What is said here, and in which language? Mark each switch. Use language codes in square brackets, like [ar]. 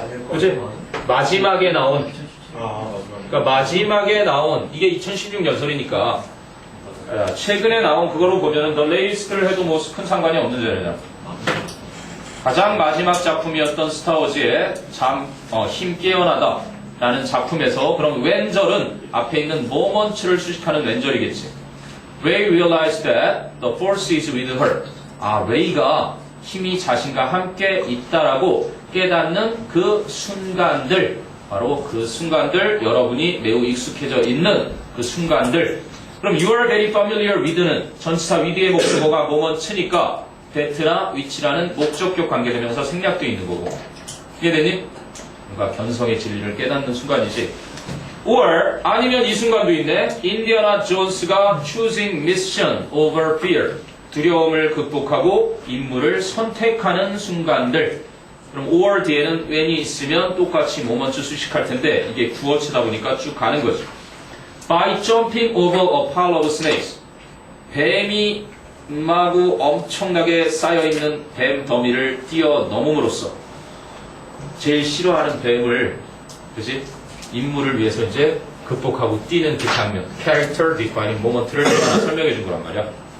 [ko] 그치? 마지막에 나온, 그러니까 마지막에 나온, 이게 2016 연설이니까, 최근에 나온 그거로 보면은 더 레이스트를 해도 뭐 큰 상관이 없는 자리냐. 가장 마지막 작품이었던 스타워즈의 힘 깨어나다 라는 작품에서 그럼 웬절은 앞에 있는 moment를 수식하는 웬절이겠지. [en] Ray realized that the force is with her. [ko] 아, 레이가 힘이 자신과 함께 있다라고 깨닫는 그 순간들, 바로 그 순간들, 여러분이 매우 익숙해져 있는 그 순간들. 그럼 [en] you are very familiar with [ko] 는 전치사 with의 목적어가 moment니까 that나 which라는 목적격 관계대명사 생략도 있는 거고. 이해되니? 뭔가 견성의 진리를 깨닫는 순간이지. or 아니면 이 순간도 있네. 인디아나 존스가 [en] choosing mission over fear. [ko] 두려움을 극복하고 임무를 선택하는 순간들. 그럼 or 뒤에는 when이 있으면 똑같이 moment 수식할 텐데 이게 구어치다 보니까 쭉 가는 거죠. [en] By jumping over a pile of snakes. [ko] 뱀이 마구 엄청나게 쌓여있는 뱀 더미를 뛰어넘음으로써 제일 싫어하는 뱀을, 그지? 임무를 위해서 이제 극복하고 뛰는 그 장면. [en] Character defining moment [ko] 를 하나 설명해 준 거란 말이야.